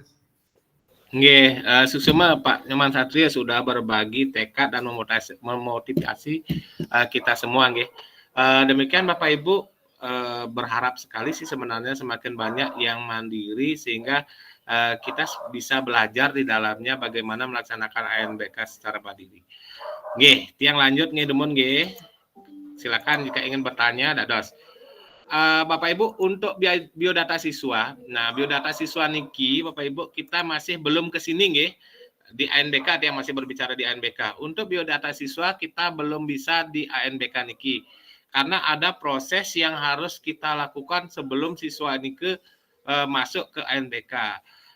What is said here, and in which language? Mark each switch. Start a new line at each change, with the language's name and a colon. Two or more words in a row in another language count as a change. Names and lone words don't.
Indonesian: Nggih, susuma Pak Nyoman Satria sudah berbagi tekad dan memotivasi kita semua nggih. Demikian Bapak Ibu, berharap sekali sih sebenarnya semakin banyak yang mandiri sehingga kita bisa belajar di dalamnya bagaimana melaksanakan ANBK secara mandiri.
Balinese: Nggih, tiang lanjut nggih demun nggih.
Indonesian: Silakan jika ingin bertanya, dados. Bapak Ibu, untuk biodata siswa, nah biodata siswa niki Bapak Ibu kita masih belum ke sini nggih di ANBK, yang masih berbicara di ANBK. Untuk biodata siswa kita belum bisa di ANBK niki karena ada proses yang harus kita lakukan sebelum siswa niki masuk ke ANBK.